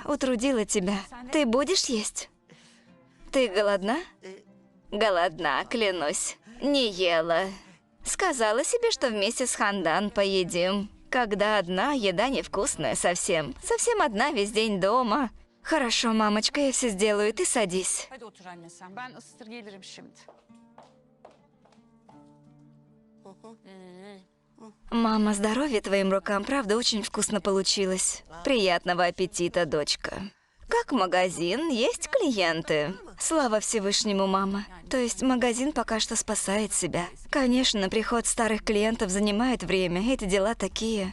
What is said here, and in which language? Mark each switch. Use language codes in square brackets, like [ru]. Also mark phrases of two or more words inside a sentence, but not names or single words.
[ru] Утрудила тебя. Ты будешь есть? Ты голодна? Голодна, клянусь. Не ела. Сказала себе, что вместе с Хандан поедим. Когда одна, еда невкусная совсем. Совсем одна, весь день дома. Хорошо, мамочка, я все сделаю, ты садись. [tr] Hadi otur anne sen. Ben ısıtır gelirim şimdi. [ru] Мама, здоровья твоим рукам, правда, очень вкусно получилось. Приятного аппетита, дочка. Как магазин, есть клиенты. Слава Всевышнему, мама. То есть магазин пока что спасает себя. Конечно, приход старых клиентов занимает время, эти дела такие.